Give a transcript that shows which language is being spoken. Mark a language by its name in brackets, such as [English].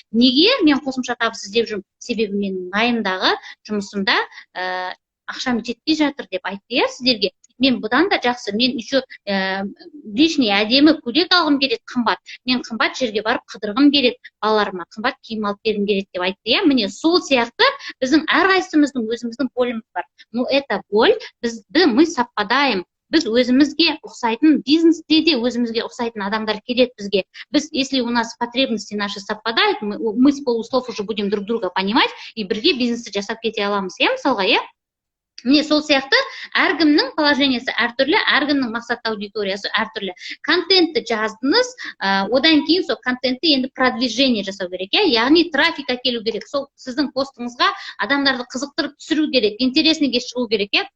[Kazakh] Неге мен қосымша табыс іздеп жүрмін? Себебі мен найымдағы жұмысымда ақшам жетпей жатыр деп айтты, иә, сіздерге. Мен бұдан да жақсы, мен [Russian] еще лишний [Kazakh] әдемі көйлек алғым келеді, қымбат. Мен қымбат жерге барып қыдырғым келеді, балаларыма қымбат киім алып бергім келеді деп айтты, иә. Міне сол сияқты біздің әрқайсымыздың өзіміздің боліміз бар. [Russian] Ну, это боль, мы совпадаем. [Kazakh] Біз өзімізге ұқсайтын, бизнесте де өзімізге ұқсайтын адамдар келеді бізге. Біз, [Russian] если у нас потребности наши совпадают, мы с полуслов уже будем друг друга понимать, и [Kazakh] бірге бизнесті жасап кете аламыз, иә, мысалға, иә? Міне сол сияқты әркімнің положениесі әртүрлі, әркімнің мақсат аудиториясы әртүрлі. Контентті жаздыңыз, одан кейін сол контентті енді продвижение жасау керек, яғни трафик әкелу керек. Сол сіздің постыңызға адамдарды қызықтырып түсіру керек, интересныйге шығу керек.